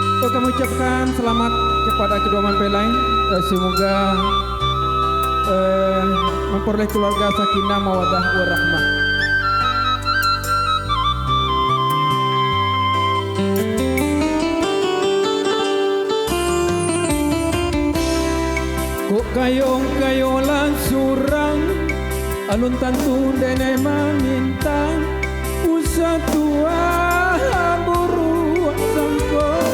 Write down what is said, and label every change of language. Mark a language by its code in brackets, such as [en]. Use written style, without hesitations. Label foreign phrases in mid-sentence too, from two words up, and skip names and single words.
[id] kami ucapkan selamat kepada kedua mempelai. Semoga memperoleh keluarga [ar] سكينة مودة ورحمة. [min] Kok kayo-kayolan surang alun tantu dene maminta usa tua buru sangko